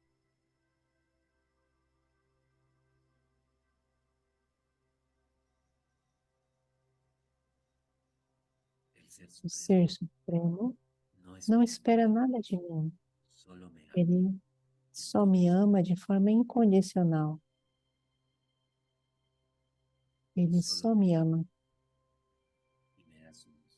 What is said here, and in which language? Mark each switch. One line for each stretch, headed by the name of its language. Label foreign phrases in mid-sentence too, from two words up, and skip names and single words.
Spanish: el ser
Portuguese: O supremo Ser Supremo
Spanish: no
Portuguese: não espera espera nada de mim.
Spanish: solo me ama
Portuguese: Ele só me ama de forma incondicional. Ele
Spanish: solo
Portuguese: só me me ama
Spanish: y me da su luz.